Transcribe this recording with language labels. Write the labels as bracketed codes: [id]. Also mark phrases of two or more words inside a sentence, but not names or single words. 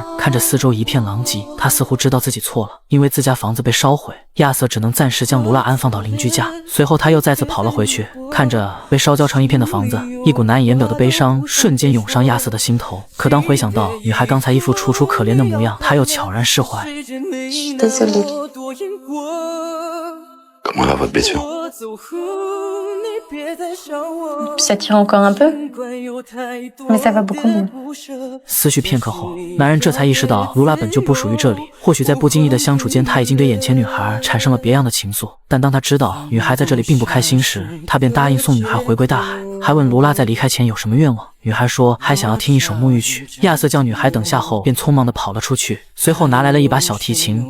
[zh] 看着四周一片狼藉，他似乎知道自己错了，因为自家房子被烧毁，亚瑟只能暂时将卢拉安放到邻居家。随后他又再次跑了回去，看着被烧焦成一片的房子，一股难以言表的悲伤瞬间涌上亚瑟的心头。可当回想到女孩刚才一副楚楚可怜的模样，他又悄然释怀。 [fr] Comment va votre blessure? Ça tire encore un peu, mais ça va beaucoup mieux. [zh] 思绪片刻后，男人这才意识到卢拉本就不属于这里。或许在不经意的相处间，他已经对眼前女孩产生了别样的情愫。但当他知道女孩在这里并不开心时，他便答应送女孩回归大海，还问卢拉在离开前有什么愿望。女孩说还想要听一首沐浴曲。亚瑟叫女孩等下后，便匆忙地跑了出去，随后拿来了一把小提琴。